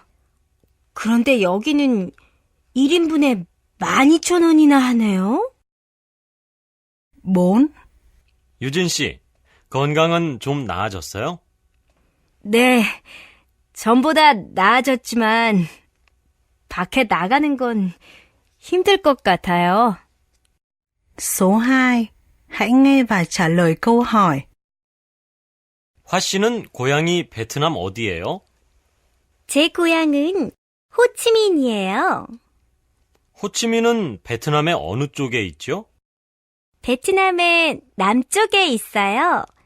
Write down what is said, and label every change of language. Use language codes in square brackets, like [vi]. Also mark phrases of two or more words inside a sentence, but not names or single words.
[ko] 그런데 여기는 1인분에 12,000원이나 하네요. 4. 유진 씨, 건강은 좀 나아졌어요? 네, 전보다 나아졌지만 밖에 나가는 건 힘들 것 같아요. [vi] Số 2. Hãy nghe và trả lời câu hỏi. [ko] 화 씨는 고향이 베트남 어디예요? 제 고향은 호치민이에요. 호치민은 베트남의 어느 쪽에 있죠? 베트남의 남쪽에 있어요.